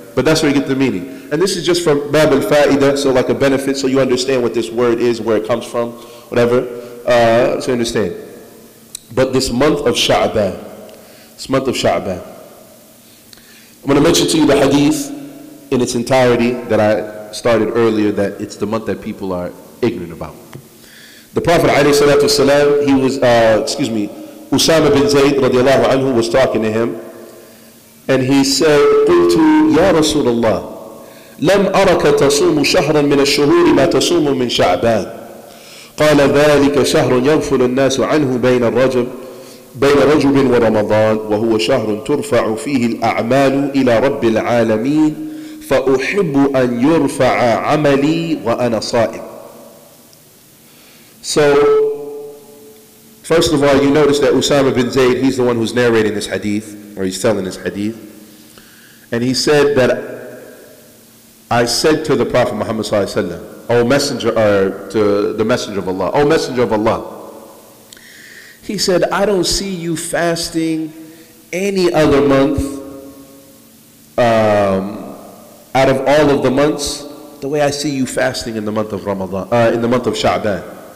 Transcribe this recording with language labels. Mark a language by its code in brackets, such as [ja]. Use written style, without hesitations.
[en] But that's where you get the meaning. And this is just from Bab al-Fa'ida, so like a benefit, so you understand what this word is, where it comes from, whatever. So you understand. But this month of Sha'ban, I'm going to mention to you the hadith in its entirety that I started earlier, that it's the month that people are ignorant about. The Prophet ﷺ, he was, Usama bin Zayd radiallahu anhu was talking to him, and he said, [ar] قلت يا رسول الله لم أرك تصوم شهرا من الشهور ما تصوم من شعبان قال ذلك شهر يغفل الناس عنه بين رجب ورمضان وهو شهر ترفع فيه الأعمال إلى رب العالمين فأحب أن يرفع عملي وأنا صائم. [en] So, first of all, you notice that Usama bin Zayd, he's the one who's narrating this hadith, or he's telling this hadith. And he said that I said to the Prophet Muhammad sallallahu alaihi wasallam, O messenger, or to the messenger of Allah, O messenger of Allah, he said, I don't see you fasting any other month out of all of the months the way I see you fasting in the month of Ramadan, in the month of Sha'ban.